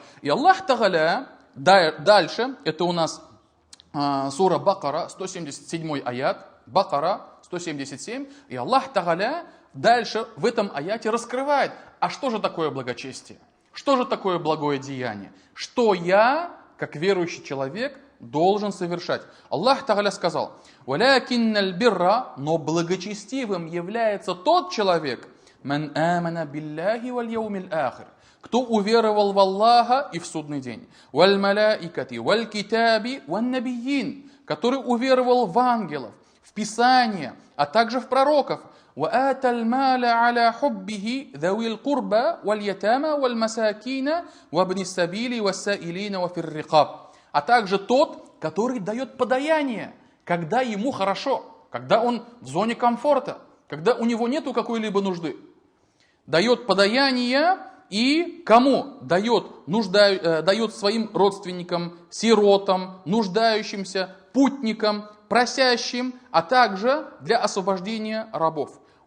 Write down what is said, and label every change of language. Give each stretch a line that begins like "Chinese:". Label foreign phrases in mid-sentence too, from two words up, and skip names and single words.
Russian: И Аллах Тааля дальше, это у нас сура Бакара, 177 аят, Бакара 177, и Аллах Тааля дальше в этом аяте раскрывает, а что же такое благочестие? Что же такое благое деяние? Что я, как верующий человек, должен совершать? Аллах Тааля сказал:
Arabic: «ولكن البر»,
Russian: но благочестивым является тот человек,
Arabic: «من آمن بالله واليوم الآخر»,
Russian: кто уверовал в Аллаха и в судный день,
Arabic: «والملائكة والكتاب والنبيين»,
Russian: который уверовал в ангелов, в Писание, а также в пророков,
Arabic: وآتى المال على حبه ذوي القربى واليتامى والمساكين وابن السبيل والسائلين وفي الرقاب.
Russian: А также тот, который дает подаяние, когда ему хорошо, когда он в зоне комфорта, когда у него нету какой-либо нужды. Дает подаяние и кому? Дает своим родственникам, сиротам, нуждающимся, путникам, просящим, а также для освобождения рабов.